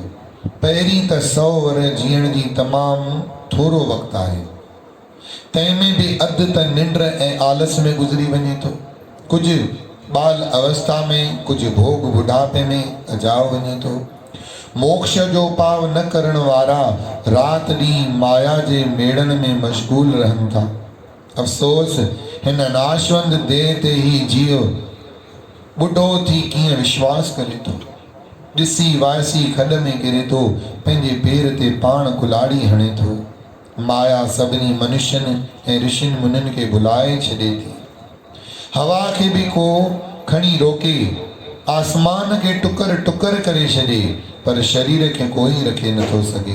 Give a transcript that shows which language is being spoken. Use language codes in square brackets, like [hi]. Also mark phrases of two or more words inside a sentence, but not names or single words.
[sd] पहिरीं त 100 वर जीअण जी तमामु थोरो वक़्तु आहे, तंहिंमें बि अधु त निंड ऐं आलस में गुज़री वञे थो। कुझु बाल अवस्था में, कुझु भोग बुढ़ापे में अजाओ वञे थो। मोक्ष जो पाव न करण वारा रात ॾींहुं माया जे मेड़नि में मशगूल रहनि था। अफ़सोस हिन नाशवंत देह ते ही जीव ॿुढो थी कीअं विश्वास करे थो। ॾिसी वायसी खॾ में किरे थो, पंहिंजे पेर ते पाण कुलाड़ी हणे थो। माया सभिनी मनुष्यनि ऐं ऋषिनि मुनिनि खे भुलाए छॾे थी। हवा खे बि को खणी रोके, आसमान खे टुकर टुकर करे छॾे, पर शरीर खे कोई रखे नथो सघे।